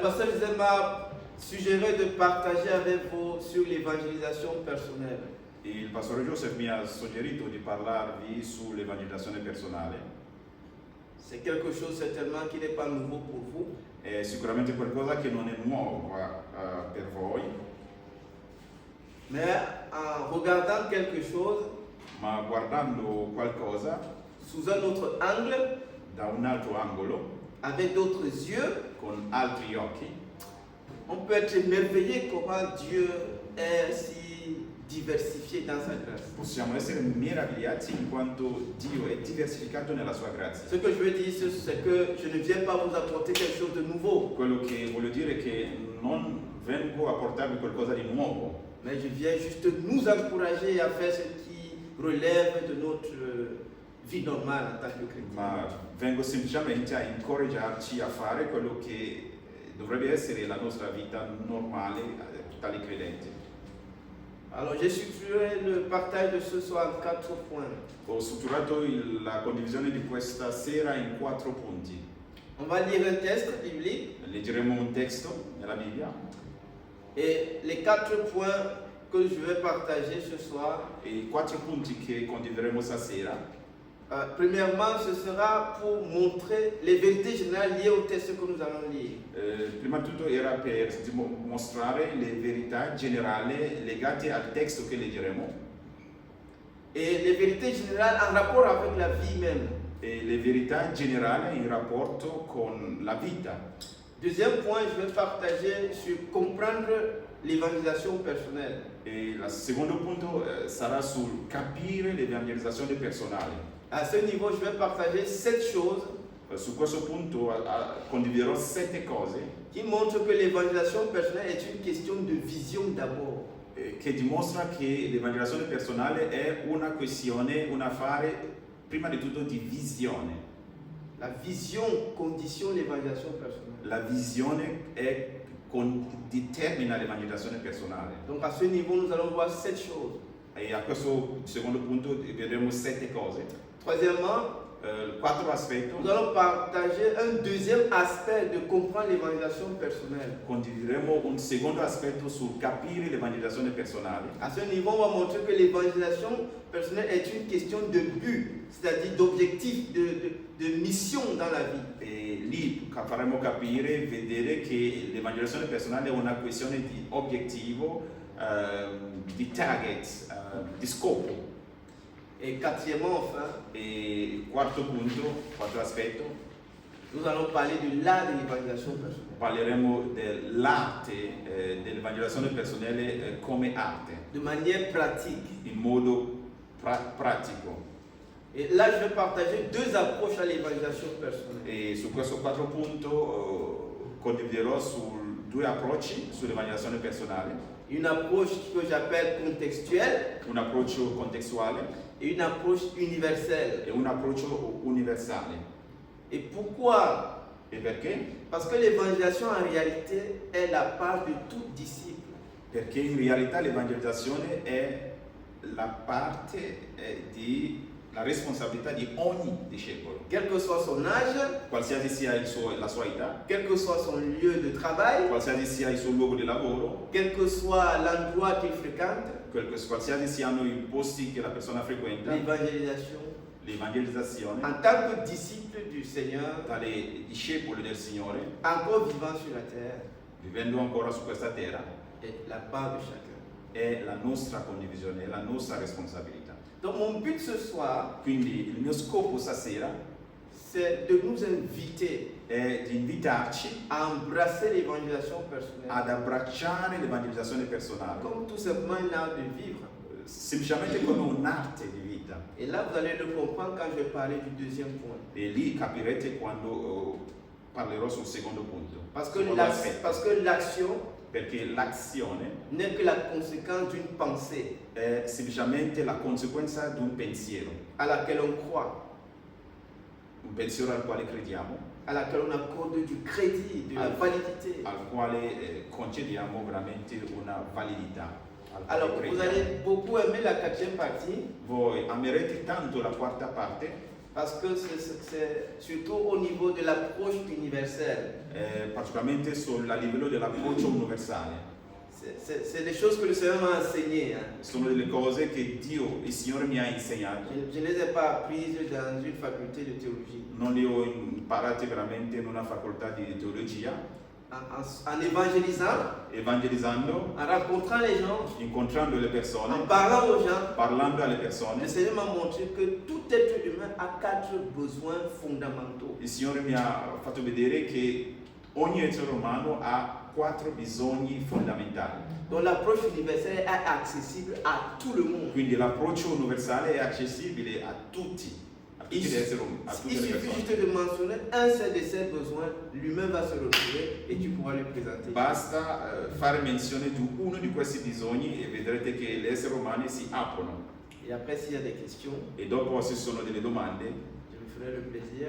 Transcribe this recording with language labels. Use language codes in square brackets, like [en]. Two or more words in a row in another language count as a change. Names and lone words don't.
[fr] pasteur Joseph m'a suggéré de partager avec vous sur l'évangélisation personnelle. [it] Il pastore Joseph mi ha suggerito di parlarvi sull'evangelizzazione personale. [fr] C'est quelque chose certainement qui n'est pas nouveau pour vous. [it] È sicuramente qualcosa che non è nuovo per voi, [fr] Mais en regardant quelque chose [it] ma guardando qualcosa [fr] sous un autre angle, [it] da un altro angolo, [fr] avec d'autres yeux, [it] con altri occhi, [fr] on peut être émerveillé comment Dieu est si diversifié dans sa grâce. [it] possiamo essere meravigliati in quanto Dio è diversificato nella sua grazia. [fr] Ce que je veux dire, c'est que je ne viens pas vous apporter quelque chose de nouveau, [it] Quello che voglio dire è che non vengo a portarvi qualcosa di nuovo, [fr] mais je viens juste nous encourager à faire ce qui relève de notre vie normale en tant que chrétien. [it] ma vengo semplicemente a incoraggiarci a fare quello che dovrebbe essere la nostra vita normale tali credenti. [fr] Alors j'ai structuré le partage de ce soir en 4 points. [it] Ho strutturato la condivisione di questa sera in 4 punti. [fr] On va lire un texte biblique [it] Leggeremo un testo nella Bibbia [fr] et les 4 points que je vais partager ce soir. [it] e i 4 punti che condivideremo stasera. [fr] Premièrement, ce sera pour montrer les vérités générales liées au texte que nous allons lire. [it] Prima di tutto era per mostrare le verità generali legate al testo che leggeremo [fr] Et les vérités générales en rapport avec la vie même. [it] e le verità generali in rapporto con la vita. [fr] Deuxième point, je vais partager sur comprendre l'évangélisation personnelle. [it] E il secondo punto sarà sul capire l'evangelizzazione personale. [fr] À ce niveau, je vais partager 7 choses [it] Su questo punto condividerò 7 cose [fr] qui montrent que l'évangélisation personnelle est une question de vision d'abord. [it] che dimostra che l'evangelizzazione personale è una questione, un affare prima di tutto di visione. [fr] La vision conditionne l'évangélisation personnelle. [it] La visione determina l'evangelizzazione personale. [fr] Donc à ce niveau, nous allons voir 7 choses. [it] E a questo secondo punto vedremo 7 cose. [fr] Troisièmement, [it] 4 aspetti. [fr] nous allons partager un deuxième aspect de comprendre l'évangélisation personnelle. [it] Condivideremo un secondo aspetto sul capire l'evangelizzazione personale. [fr] À ce niveau, on va montrer que l'évangélisation personnelle est une question de but, c'est-à-dire d'objectif, de mission dans la vie. [it] E lì faremo capire, vedere che l'evangelizzazione personale è una questione di obiettivo, di target, di scopo. [fr] Et quatrièmement, enfin, [it] E quarto punto, quarto aspetto, [fr] nous allons parler de l'art de l'évangélisation personnelle, [it] parleremo dell'arte, dell'evangelizzazione personale come arte, [fr] de manière pratique. [it] in modo pratico. [fr] Et là, je vais partager 2 approches à l'évangélisation personnelle. [it] E su questo quarto punto condividerò su 2 approcci sull'evangelizzazione personale, [fr] Une approche que j'appelle contextuelle [it] un approccio contestuale [fr] et une approche universelle. [it] e un approccio universale. [fr] Et pourquoi? [it] E perché? [fr] Parce que l'évangélisation en réalité est la part de tout disciple. [it] Perché in realtà l'evangelizzazione è la parte di la responsabilità di ogni discepolo, [fr] Quel que soit son âge, [it] qualsiasi sia la sua età, [fr] quel que soit son lieu de travail, [it] qualsiasi sia il suo luogo di lavoro, [fr] quel que soit l'endroit qu'il fréquente, [it] qualsiasi siano i posti che la persona frequenta, [fr] l'évangélisation, [it] l'evangelizzazione [fr] en tant que disciple du Seigneur, [it] tale discepoli del Signore, [fr] encore vivant sur la terre, [it] vivendo ancora su questa terra, [fr] est la part de chacun. [it] è la nostra condivisione, è la nostra responsabilità. [fr] Donc mon but ce soir, [it] Quindi il mio scopo stasera [fr] c'est de nous inviter [it] è di invitarci [fr] à embrasser l'évangélisation personnelle [it] ad abbracciare l'evangelizzazione personale, [fr] comme tout simplement un art de vivre. [it] semplicemente come un'arte di vita. [fr] Et là, vous allez le comprendre quand je vais parler du deuxième point. [it] E lì capirete quando parlerò sul secondo punto. [fr] Parce [it] secondo aspetto. [fr] que l'action [it] Perché l'azione [fr] n'est que la conséquence d'une pensée [it] è semplicemente la conseguenza di un pensiero [fr] à laquelle on croit, [it] al quale crediamo, [fr] à laquelle on accorde du crédit, de la validité. [it] al quale concediamo veramente una validità. Al quale [fr] Alors, vous [it] crediamo. [fr] allez beaucoup aimer la 4e partie, [it] Voi amerete tanto la quarta parte [fr] Parce que c'est surtout au niveau de l'approche universelle. [it] particolarmente sul livello dell'approccio universale. [fr] C'est des choses que le Seigneur m'a enseignées. Hein. [it] Sono delle cose che Dio, il Signore mi ha insegnato. [fr] Je ne les ai pas apprises dans une faculté de théologie. [it] Non le ho imparate veramente in una facoltà di teologia. [fr] En [it] Evangelizzando, [fr] en rencontrant les gens, [it] incontrando le [fr] en [it] persone, [fr] parlant aux gens, [it] parlando alle [fr] le [it] persone. [fr] Seigneur m'a montré que tout être humain a 4 besoins fondamentaux. [it] Il Signore mi ha fatto vedere che ogni essere umano ha 4 bisogni fondamentali. [fr] Donc l'approche universelle est accessible à tout le monde. [it] Quindi l'approccio universale è accessibile a tutti gli esseri umani, a tutte [fr] Il [it] le [fr] suffit [it] persone. [fr] juste de mentionner un seul de ces besoins, l'humain va se retrouver et tu pourras le présenter. [it] Basta fare menzione di uno di questi bisogni e vedrete che gli esseri umani si aprono. [fr] Et après, s'il y a des questions, [it] E dopo, se ci sono delle domande, [fr] je me ferai le plaisir